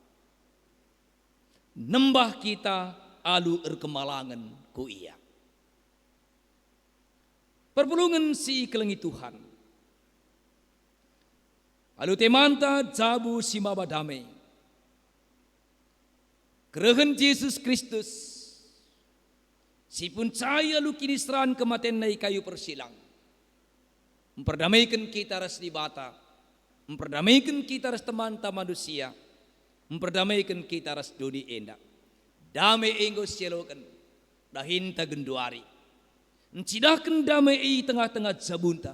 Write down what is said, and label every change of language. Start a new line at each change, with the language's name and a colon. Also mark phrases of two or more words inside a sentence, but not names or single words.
Batak Karo: Nembah kita alu kemalangan ku iya. Perpulungan si kelengi Tuhan. Alu temanta jabu si maba damai. Kerahan Yesus Kristus. Si pun cahaya lu kini seran kematian naik kayu persilang. Memperdamaikan kita ras di bata. Memperdamaikan kita ras teman-teman manusia. Memperdamaikan kita ras dunia endak. Damai enggo selokan. Dahinta genduari. Ncidakan damai tengah-tengah jabunta.